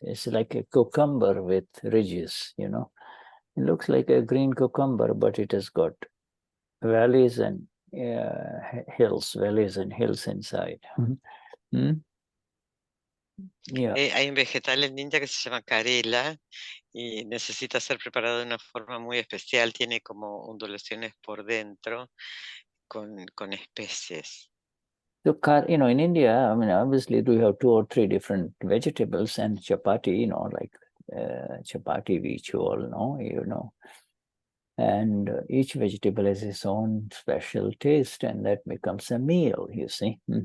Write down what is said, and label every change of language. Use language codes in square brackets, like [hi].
[en] It's like a cucumber with ridges. It looks like a green cucumber, but it has got valleys and hills inside. Yeah. [es] Hay un vegetal en India que se llama carela y necesita ser preparado de una forma muy especial. Tiene como ondulaciones por dentro con especies. [en] So, in India, I mean, obviously we have 2 or 3 different vegetables, and chapati, like chapati, which you all know, and each vegetable has its own special taste, and that becomes a meal, you see.